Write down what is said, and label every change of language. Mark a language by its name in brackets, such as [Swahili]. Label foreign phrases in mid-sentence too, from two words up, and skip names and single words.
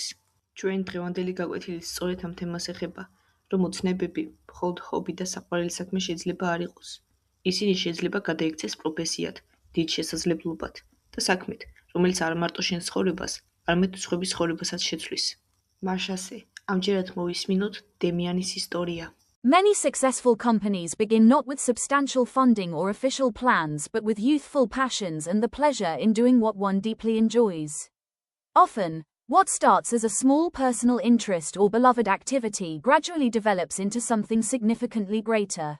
[Georgian] ჩვენ დღევანდელი გაკვეთილი სწორედ ამ თემას ეხება, რომ ოცნებები, მხოლოდ ჰობი და საყვარელი საქმე შეიძლება არ იყოს. ისინი შეიძლება გადაიქცეს პროფესიად, დიდ შესაძლებლობად და საქმედ, რომელიც არ მარტო შენს ცხოვრებას, არამედ სხვების ცხოვრებასაც შეცვლის. მაშასე, ამჯერად მოვისმინოთ დემიანის ისტორია. [English] Many successful companies begin not with substantial funding or official plans but with youthful passions and the pleasure in doing what one deeply enjoys. Often, what starts as a small personal interest or beloved activity gradually develops into something significantly greater.